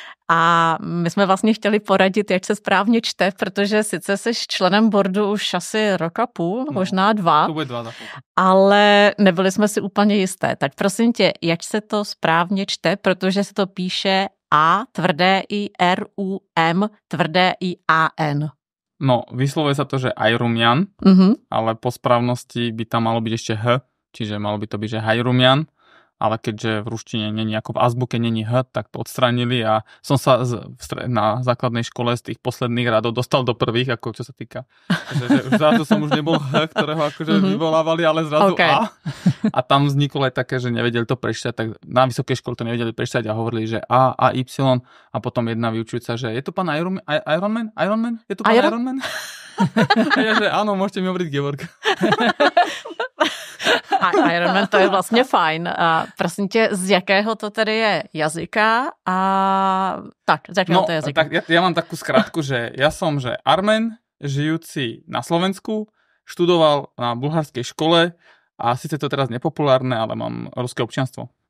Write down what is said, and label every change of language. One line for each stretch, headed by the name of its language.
Czech: A my jsme vlastně chtěli poradit, jak se správně čte, protože sice jsi členem boardu už asi rok a půl, možná 2, ale nebyli jsme si úplně jisté. Tak prosím tě, jak se to správně čte, protože se to píše A, tvrdé I, R, U, M, tvrdé I, A, N.
Slovak: No, vyslovuje sa to, že Ajrumian, ale po správnosti by tam malo byť ešte H, čiže malo by to byť, že Hajrumian, ale keďže v ruštine není, ako v azbuke není H, tak to odstranili a som sa na základnej škole z tých posledných radov dostal do prvých, ako čo sa týka. Že zrazu som už nebol H, ktorého akože vyvolávali, ale zrazu okay. A. A tam vzniklo aj také, že nevedeli to prečítať, tak na vysokej škole to nevedeli prečítať a hovorili, že A, Y a potom jedna vyučujúca, že je to pán Ironman? Je to pán Ironman? A ja, že áno, môžete mi hovoriť Gevorg.
Czech: Ironman, to je vlastně fajn. A prosím tě, z jakého to tedy je jazyka? A tak, z jakého to je jazyka?
Slovak: Tak ja mám takú skratku, že ja som, že Armen, žijúci na Slovensku, študoval na bulharskej škole a síce to teraz nepopulárne, ale mám ruské občianstvo.